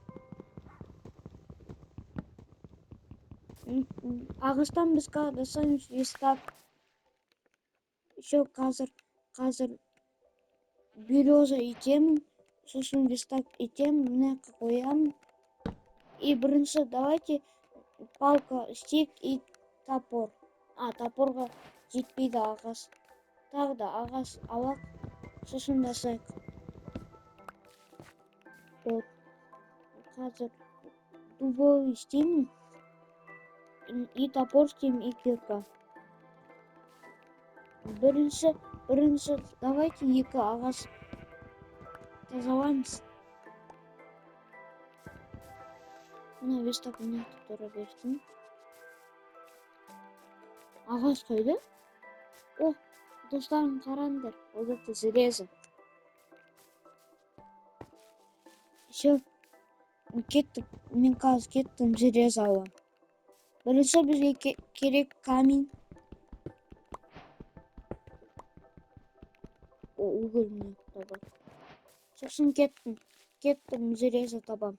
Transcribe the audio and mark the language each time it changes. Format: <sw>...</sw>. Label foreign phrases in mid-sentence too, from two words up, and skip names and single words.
<kk>Ағаштан біз жасаймыз вистак. Еще қазір береза итемін, сосын вистак итемін, мына қоямын.</kk> <ru>И бірінші давайте палка, стик и топор.</ru> <kk>Топорға жетпейді ағаш. Тағы да ағаш алақ, сосын жасайық. Вот. Қазір дубовый істеймін.</kk> <ru>И топор істеймін, и кирка.</ru> <kk>Бірінші, давайте екі ағаш тазалаймыз. Мына вестак мына тұра берсін. Ағаш қойды. О, достарым қараңдар.</kk> <ru>Вот это железо. Все.</ru> <kk>Кеттік. Мен қазір кеттім железо алам. Бірінші бізге керек камень. Уголь міне табам. Сосын кеттім железо табам.</kk>